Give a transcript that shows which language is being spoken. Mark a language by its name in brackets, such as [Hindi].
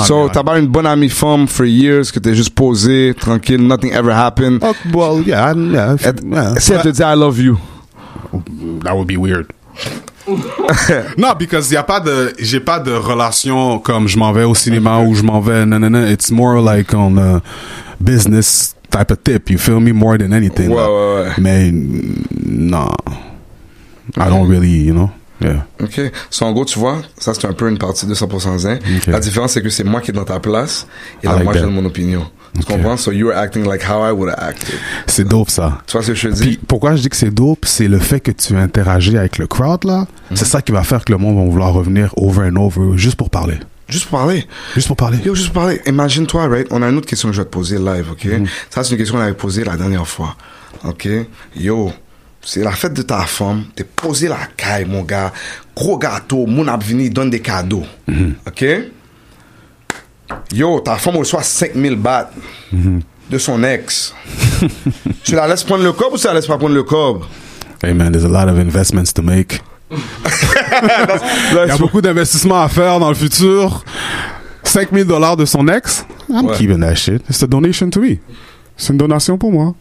[French] so, t'as pas une bonne amie femme [English] for years, [French] que t'es juste posé, tranquille, [English] nothing ever happened? Oh, well, yeah. [French] Si elle te dit [English] I love you? That would be weird. [French] Non, because j'ai pas de relation comme je m'en vais au cinéma ou je m'en vais, nanana. [English] It's more like on a business type of tip, you feel me, more than anything. [French] Ouais. Mais, non. [English] I don't really, you know. Yeah. OK. [French] So, en gros, tu vois, ça, c'est un peu une partie de 100% zen. [English] Okay. [French] La différence, c'est que c'est moi qui est dans ta place et là, [English] I like [French] moi, je [English] that. [French] donne mon opinion. Tu comprends? [English] So, you are acting like how I would have acted. [French] C'est dope, ça. Tu vois ce que je te dis? Puis pourquoi je dis que c'est dope, c'est le fait que tu interagis avec le crowd, là. C'est ça qui va faire que le monde va vouloir revenir [English] over and over, [French] juste pour parler. Juste pour parler. Juste pour parler. Yo, juste pour parler. Imagine-toi, right? On a une autre question que je vais te poser live, OK? Ça, c'est une question qu'on avait posée la dernière fois. OK? Yo, c'est la fête de ta femme. T'es posé la caille, mon gars. Gros gâteau. Mon abvini donne des cadeaux. OK? Yo, ta femme reçoit 5000 bahts de son ex. Tu la laisses prendre le cob ou tu la laisses pas prendre le cob? [English] Hey man, there's a lot of investments to make. [French] Il y a beaucoup d'investissements à faire dans le futur. [English] $5,000 de son ex. I'm keeping that shit. It's a donation to me. [French] C'est une donation pour moi.